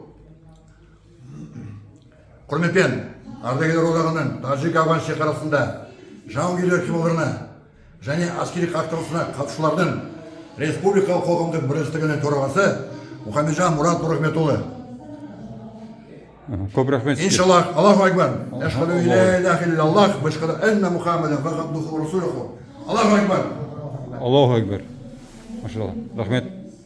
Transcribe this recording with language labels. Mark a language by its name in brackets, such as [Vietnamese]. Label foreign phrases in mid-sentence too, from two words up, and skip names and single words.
[Kazakh] Құрметпен ардагерлер одағының Тәжік-Афган шекарасында жауынгерлер қимылдарына және әскери қақтығысына қатысушылардың республикалық қоғамдық бірлестігінің төрағасы Мұхамеджан Мұрат Нұрахметұлы. Көп рахмет. [Arabic] إن شاء الله، الله أكبر. أشهد أن لا إله إلا الله وأشهد أن محمدا عبده ورسوله. الله أكبر. الله أكبر. [Kazakh] Машаллах. Рахмет.